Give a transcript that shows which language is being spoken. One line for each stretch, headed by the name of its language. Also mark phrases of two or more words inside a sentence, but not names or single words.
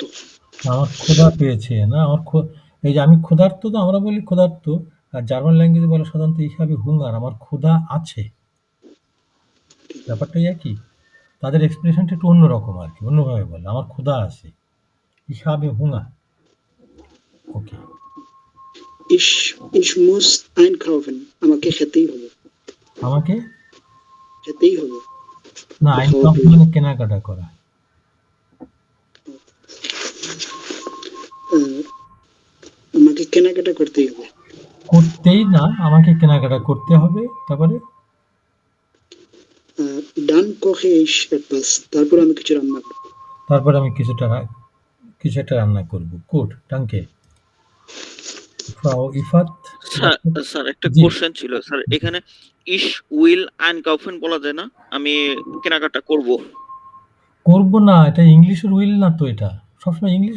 Bangla: আমার ক্ষুধা পেয়েছে না, এই যে আমি ক্ষুধার্ত, তো আমরা বলি ক্ষুধার্ত, আর জার্মান ল্যাঙ্গুয়েজে বলে সাধারণত
German: ich habe Hunger,
Bangla: আমার ক্ষুধা আছে। ব্যাপারটাই একই, তাদের এক্সপ্রেশনটা একটু অন্যরকম আর কি, অন্যভাবে বলে আমার ক্ষুধা আছে,
German: ich habe Hunger.
Bangla: ওকে।
German: Ich muss einkaufen.
Bangla: আমাকে খেতেই হবে। আমাকে খেতেই হবে। না, আইনকাউফ মানে কেনাকাটা করা। আমাকে কেনাকাটা করতেই হবে। করতেই না, আমাকে কেনাকাটা করতে হবে। তারপরে
German: dann koche ich etwas.
Bangla: তারপর আমি কিছু রান্না করব। তারপরে আমি কিছু একটা রান্না করব। গুড, ডাঙ্কে। ফ্রাউ ইফাত। স্যার একটা জি। কোশ্চেন ছিল স্যার, এখানে
German: ich will einkaufen
Bangla: বলা যায় না? আমি কেনাকাটা করব। করব না, এটা ইংলিশের উইল না তো, এটা সবসময় ইংলিশে